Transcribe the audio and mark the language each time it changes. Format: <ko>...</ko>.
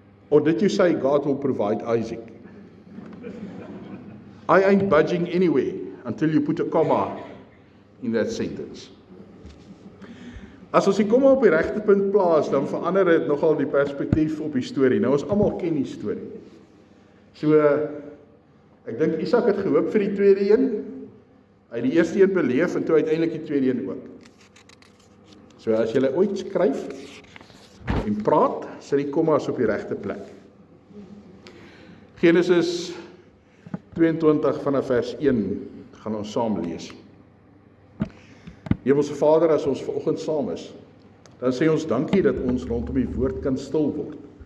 <en>Or did you say God will provide Isaac? I ain't budging anywhere until you put a comma in that sentence.</en> <af>As ons die komma op die regte punt plaas, dan verander dit nogal die perspektief op die storie. Nou ons almal ken die storie. So, ek dink Isak het gehoop vir die tweede een. Hy het die eerste een beleef en toe uiteindelik die tweede een ook. So as jy ooit skryf en praat, sit die kommas op die regte plek. Genesis 22 vanaf vers 1 gaan ons saam lees. Hemelse Vader, as ons vanoggend saam is, dan sê ons dankie dat ons rondom die woord kan stil word.</af>